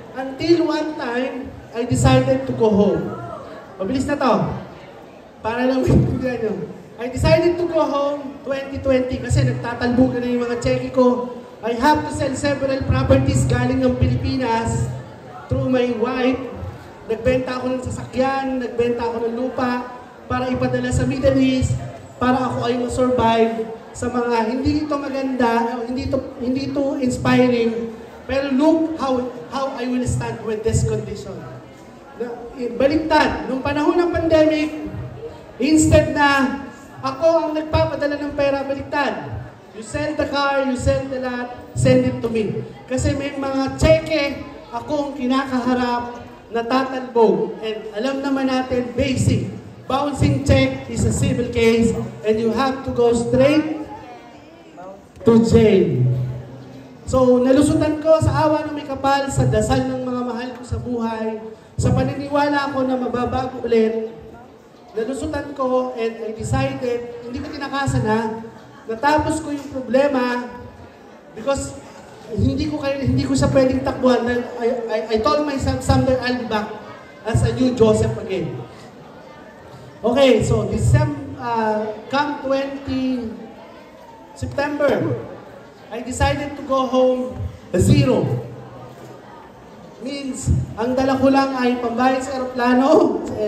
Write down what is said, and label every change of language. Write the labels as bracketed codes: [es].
[en] Until one time, I decided to go home. [tl] Mabilis na to. Para lang maintindihan nyo. [en] I decided to go home 2020 [tl] kasi nagtatalbugan na yung mga cheque ko. [en] I have to sell several properties [tl] galing ng Pilipinas [en] through my wife. [tl] Nagbenta ako ng sasakyan, nagbenta ako ng lupa para ipadala sa Middle East para ako ay ma-survive sa mga hindi ito maganda, hindi ito inspiring. [en] Pero look how I will stand with this condition. [tl] Baliktad, nung panahon ng pandemic, instead na ako ang nagpapadala ng pera, baliktad. [en] You sell the car, you sell the lot, send it to me. [tl] Kasi may mga cheque akong kinakaharap na tatalbog. [en] And [tl] alam naman natin, [en] basic. Bouncing check is a civil case and you have to go straight to jail. [tl] So, nalusutan ko sa awa ng may kapal, sa dasal ng mga mahal ko sa buhay, sa paniniwala ko na mababago ulit. Nalusutan ko [en] and I decided, [tl] hindi ko tinakasan ha, natapos ko yung problema because hindi ko siya pwedeng takbuhan. [en] I told myself someday I'll be back as a new Joseph again. Okay, so come 20 September, I decided to go home zero. [tl] Means, ang dala ko lang ay pambayad sa aeroplano.